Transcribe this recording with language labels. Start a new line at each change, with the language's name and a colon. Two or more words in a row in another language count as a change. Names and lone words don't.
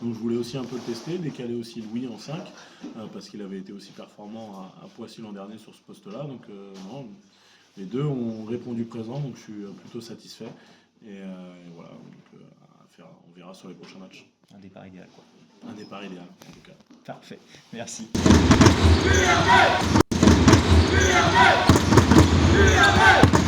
French: Donc je voulais aussi un peu le tester, décaler aussi Louis en 5, parce qu'il avait été aussi performant à Poissy l'an dernier sur ce poste-là. Donc non, les deux ont répondu présent, donc je suis plutôt satisfait. Et voilà, donc, on verra sur les prochains matchs. Un départ idéal, quoi. Un départ idéal, en tout cas. Parfait, merci.
English: Be a man! Be a man! Be a man!